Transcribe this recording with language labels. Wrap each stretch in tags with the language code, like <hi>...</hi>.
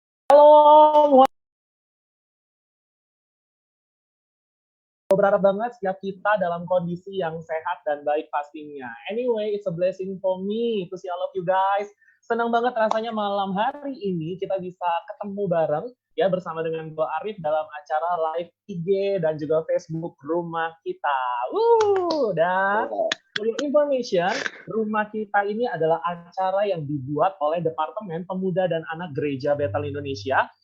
<id>Halo, berharap banget setiap kita dalam kondisi yang sehat dan baik pastinya.</id> <en>Anyway, it's a blessing for me to see all of you guys.</en> <id>Senang banget rasanya malam hari ini kita bisa ketemu bareng ya bersama dengan Bo Arif dalam acara live IG dan juga Facebook rumah kita. Dan</id> <en>for your information,</en> <id>rumah kita ini adalah acara yang dibuat oleh Departemen Pemuda dan Anak Gereja Bethel Indonesia.</id>